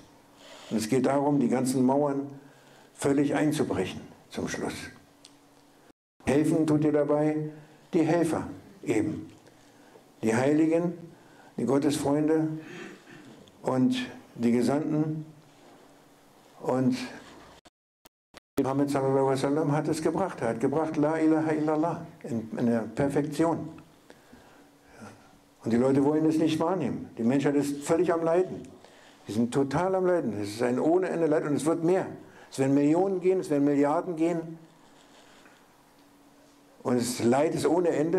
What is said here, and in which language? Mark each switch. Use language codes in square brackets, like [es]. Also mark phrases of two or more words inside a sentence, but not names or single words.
[de] Und es geht darum, die ganzen Mauern völlig einzubrechen zum Schluss. Helfen tut ihr dabei die Helfer eben, die Heiligen, die Gottesfreunde und die Gesandten und Muhammad [ar] صلى الله عليه وسلم [de] hat es gebracht. Er hat gebracht [ar] لا إله إلا الله [de] in der Perfektion. Und die Leute wollen es nicht wahrnehmen. Die Menschheit ist völlig am Leiden. Die sind total am Leiden. Es ist ein ohne Ende Leid und es wird mehr. Es werden Millionen gehen, es werden Milliarden gehen. Und das Leid ist ohne Ende.